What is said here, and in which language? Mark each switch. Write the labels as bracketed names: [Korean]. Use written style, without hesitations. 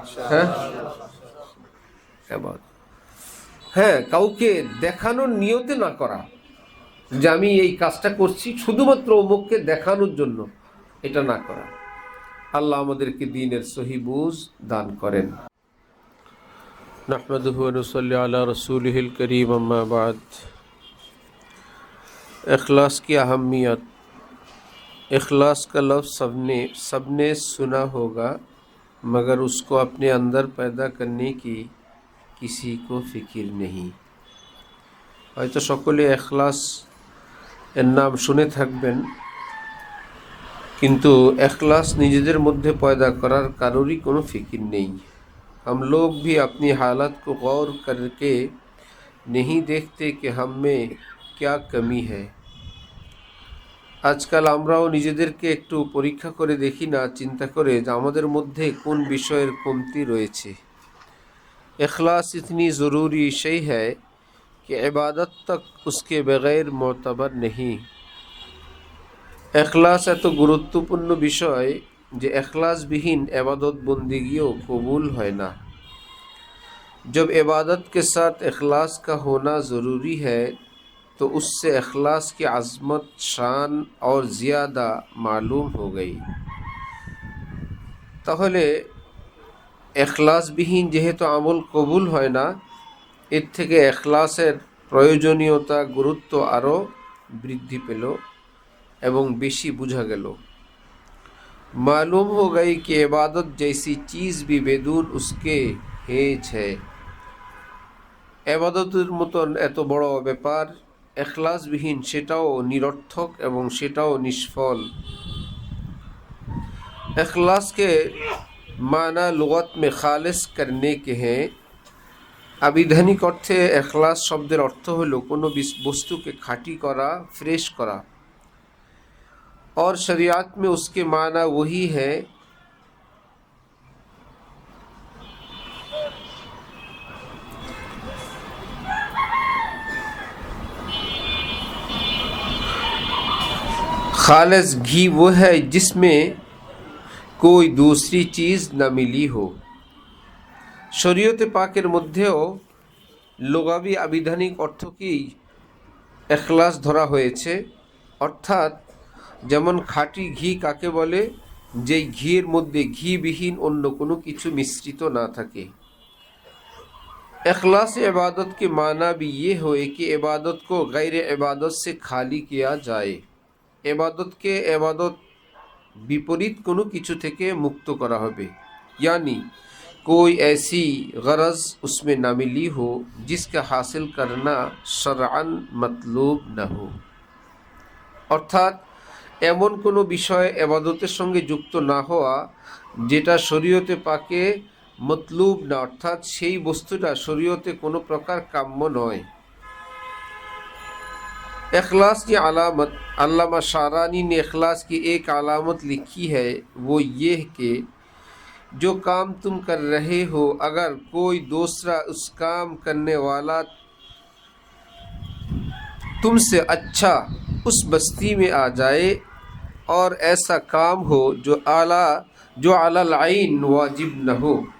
[Bangla] হ্যাঁ, হ্যাঁ, কাউকে দেখানোর নিয়তে না করা যে আমি এই কাজটা করছি শুধুমাত্র অমুককে দেখানোর জন্য, এটা না করা। আল্লাহ আমাদেরকে দ্বীনের সহি বুঝ দান করেন। [Arabic] নাহমাদুহু ওয়া নুসাল্লি আলা রাসূলিহিল কারীম, আম্মা বা'দ। [Hindi] इखलास की अहमियत। इखलास का लफ्ज़ सबने सुना होगा, मगर उसको अपने अंदर पैदा करने की किसी को फिक्र नहीं। [Bangla] হয়তো সকলে এখলাস এর নাম শুনে থাকবেন, কিন্তু এখলাস নিজেদের মধ্যে পয়দা করার কারোরই কোনো ফিকির নেই। [Hindi] हम लोग भी अपनी हालत को गौर करके नहीं देखते कि हम में क्या कमी है। [Bangla] আজকাল আমরাও নিজেদেরকে একটু পরীক্ষা করে দেখি না, চিন্তা করে যে আমাদের মধ্যে কোন বিষয়ের কমতি রয়েছে। [Hindi] इखलास इतनी ज़रूरी शय है कि इबादत तक उसके बगैर मोतबर नहीं। [Bangla] इखलास এত গুরুত্বপূর্ণ বিষয় যে इखलासবিহীন [Hindi] इबादत बंदगियों कबूल [Bangla] হয় না। [Hindi] जब इबादत के साथ इखलास का होना ज़रूरी है तो उससे इखलास की अज़मत, शान और ज़ियादा मालूम हो गई। [Bangla] তাহলে इखलासবিহীন যেহেতু আমল কবুল হয় না, এর থেকে ইখলাসের প্রয়োজনীয়তা, গুরুত্ব আরও বৃদ্ধি পেল এবং বেশি বোঝা গেল। [Hindi] मालूम हो गई कि इबादत जैसी चीज़ भी बेदून उसके हेज है। [Bangla] ইবাদতের মতন এত বড় ব্যাপার ইখলাসবিহীন সেটাও নিরর্থক এবং সেটাও নিষ্ফল। [Hindi] इखलास के माना लुगत में खालिस करने के हैं। [Bangla] আবিধানিক অর্থে ইখলাস শব্দের অর্থ হলো কোনো বস্তুকে খাঁটি করা, ফ্রেশ করা। [Hindi] और शरीयत में उसके माना वही है खालिस घी वो है जिसमें कोई दूसरी चीज़ न मिली हो। [Bangla] শরীয়তে পাকের মধ্যেও লুগাবি আবিধানিক অর্থকেই ইখলাস ধরা হয়েছে, অর্থাৎ যেমন খাঁটি ঘি কাকে বলে, যেই ঘিয়ের মধ্যে ঘিবিহীন অন্য কোনো কিছু মিশ্রিত না থাকে। [Hindi] इखलास इबादत के माना भी ये होए कि इबादत को गैर इबादत से खाली किया जाए। [Bangla] इबादतকে इबादत বিপরীত কোনো কিছু থেকে মুক্ত করা হবে, [Hindi] यानी कोई ऐसी गरज उसमें ना मिली हो जिसका हासिल करना शरअन मतलूब न हो। [Bangla] অর্থাৎ এমন কোনো বিষয় ইবাদতের সঙ্গে যুক্ত না হওয়া যেটা শরীয়তে পাকে মতলুব না, অর্থাৎ সেই বস্তুটা শরীয়তে কোনো প্রকার কাম্য নয়। [Hindi] इखलास की अलामत, अल्लामा शारानी ने इखलास की एक अलामत लिखी है, वो ये कि जो काम तुम कर रहे हो अगर कोई दूसरा उस काम करने वाला तुमसे अच्छा उस बस्ती में आ जाए और ऐसा काम हो जो अलल आइन वाजिब न हो,